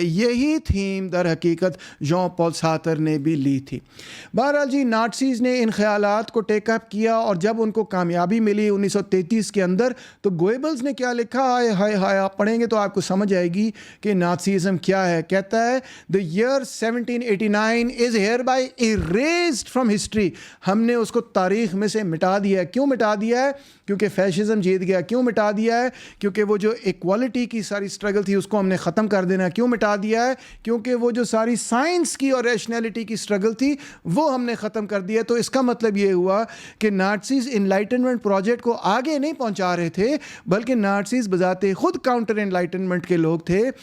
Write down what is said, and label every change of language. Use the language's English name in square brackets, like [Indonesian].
[Urdu] یہی تھیم در حقیقت جان Paul Sartre نے بھی لی تھی. بہرحال جی نازیز نے ان خیالات کو ٹیک اپ کیا, اور جب ان کو کامیابی ملی 1933 کے اندر, تو گوئبلز نے کیا لکھا, ہائے ہائے آپ پڑھیں گے تو آپ کو سمجھ آئے گی کہ نازیزم کیا ہے. کہتا ہے [English] the year 1789 is hereby erased from history. [Urdu] ہم نے اس کو تاریخ میں سے مٹا دیا ہے. کیوں مٹا دیا ہے؟ کیونکہ فیشزم جیت گیا. کیوں مٹا دیا ہے؟ کیونکہ وہ جو ایکوالٹی کی ساری اسٹرگل تھی اس کو ہم نے ختم کر دینا ہے. کیوں مٹا دیا ہے؟ کیونکہ وہ جو ساری سائنس کی اور ریشنلٹی کی اسٹرگل تھی وہ ہم نے ختم کر دیا. تو اس کا مطلب یہ ہوا کہ نازیز انلائٹنمنٹ پروجیکٹ کو آگے نہیں پہنچا رہے تھے, بلکہ نازیز بذات خود کاؤنٹر انلائٹنمنٹ کے لوگ تھے.